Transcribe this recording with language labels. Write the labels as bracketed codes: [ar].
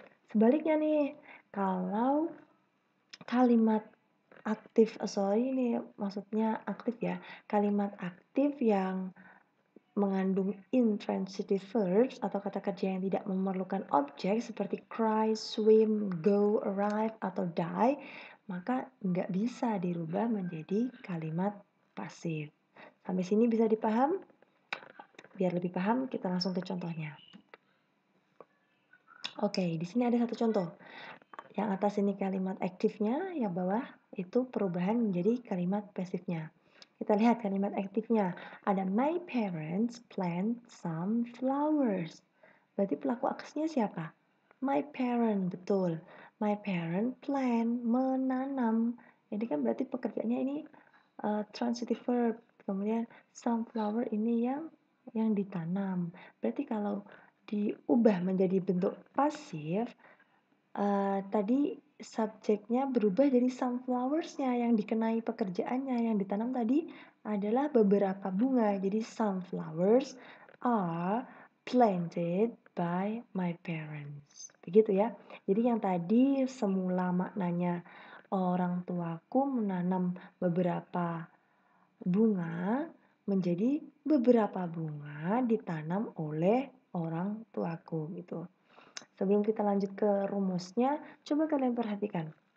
[id] Sebaliknya nih, kalau kalimat aktif, ini maksudnya aktif ya, kalimat aktif yang mengandung intransitive verbs atau kata kerja yang tidak memerlukan objek seperti cry, swim, go, arrive, atau die, maka nggak bisa dirubah menjadi kalimat pasif. Sampai sini bisa dipaham? Biar lebih paham, kita langsung ke contohnya. Oke, di sini ada satu contoh. Yang atas ini kalimat aktifnya, yang bawah itu perubahan menjadi kalimat pasifnya. Kita lihat kalimat aktifnya. Ada [en] my parents plant some flowers. [id] Berarti pelaku aksinya siapa? [en] My parent, [id] betul. [en] My parent plant, [id] menanam. Jadi kan berarti pekerjaannya ini transitive verb. Kemudian [en] some flower [id] ini yang ditanam. Berarti kalau diubah menjadi bentuk pasif, tadi subjeknya berubah jadi sunflowers-nya yang dikenai pekerjaannya yang ditanam tadi adalah beberapa bunga. Jadi [en] sunflowers are planted by my parents. [id] Begitu ya. Jadi yang tadi semula maknanya orang tuaku menanam beberapa bunga menjadi beberapa bunga ditanam oleh orang tuaku gitu. Sebelum kita lanjut ke rumusnya, coba kalian perhatikan.